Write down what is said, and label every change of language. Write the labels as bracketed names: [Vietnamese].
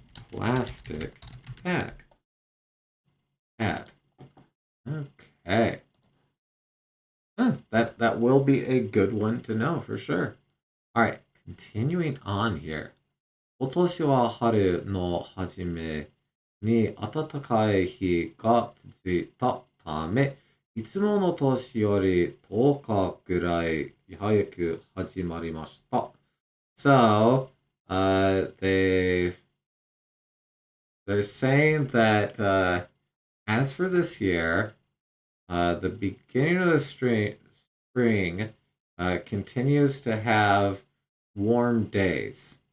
[English] Plastic bag. Add. Okay. That will be a good one to know for sure. All right, continuing on here. [Japanese] 今年は春の初めに暖かい日が続いたため、いつもの年より10日ぐらい早く始まりました。 [English] So, they're saying that as for this year, the beginning of the spring continues to have warm days.